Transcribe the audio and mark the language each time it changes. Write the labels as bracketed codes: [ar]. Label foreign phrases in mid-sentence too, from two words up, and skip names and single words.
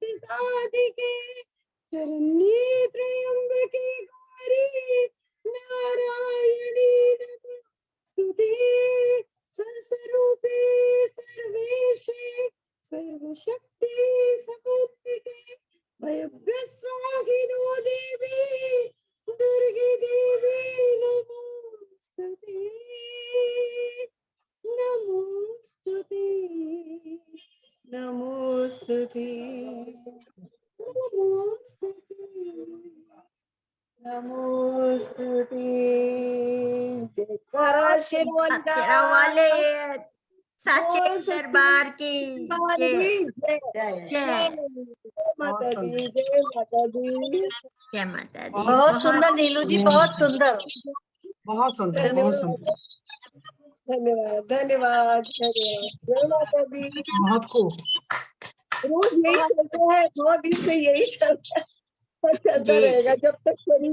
[sa] साधिके शरण्ये त्र्यंबके गौरी नारायणी नमोस्तुते सर्वस्वरूपे सर्वेशे सर्वशक्ति समन्विते भयभ्यस्त्राहिनो देवी दुर्गे देवी नमोस्तुते नमोस्तुते नमोस्तुते नमोस्तुते नमोस्तुते [hi] जयकारा शेरवंता तेरा वाले साचे ओ दरबार की जय जय जय माता दी जय माता दी जय माता दी। बहुत सुंदर नीलू जी, बहुत सुंदर। बहुत सुंदर, बहुत सुंदर, धन्यवाद धन्यवाद धन्यवाद जय माता दी। बहुत खूब। रोज यही चलता है, 9 दिन से यही चलता है और चलता जी, रहेगा जब तक शरीर